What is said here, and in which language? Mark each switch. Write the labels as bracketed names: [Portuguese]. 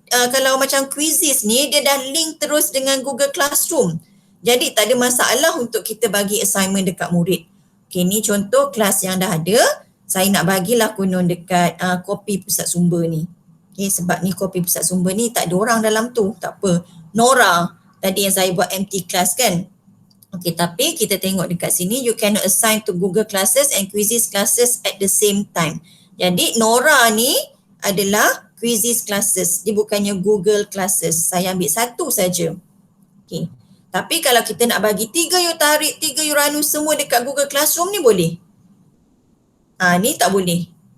[Malay] Kalau macam quizzes ni, dia dah link terus dengan Google Classroom. Jadi tak ada masalah untuk kita bagi assignment dekat murid. Ni contoh kelas yang dah ada. Saya nak bagilah konon dekat kopi pusat sumber ni. Sebab ni kopi pusat sumber ni tak ada orang dalam tu. Tak apa. Nora tadi yang saya buat empty class kan. Tapi kita tengok dekat sini, [English] you cannot assign to Google Classes and Quizzes classes at the same time. [Malay] Jadi Nora ni adalah Quizzes classes. Dia bukannya Google Classes. Saya ambil satu saja. Tapi kalau kita nak bagi 3 you tarik, 3 you ranu semua dekat Google Classroom ni boleh. Ni tak boleh.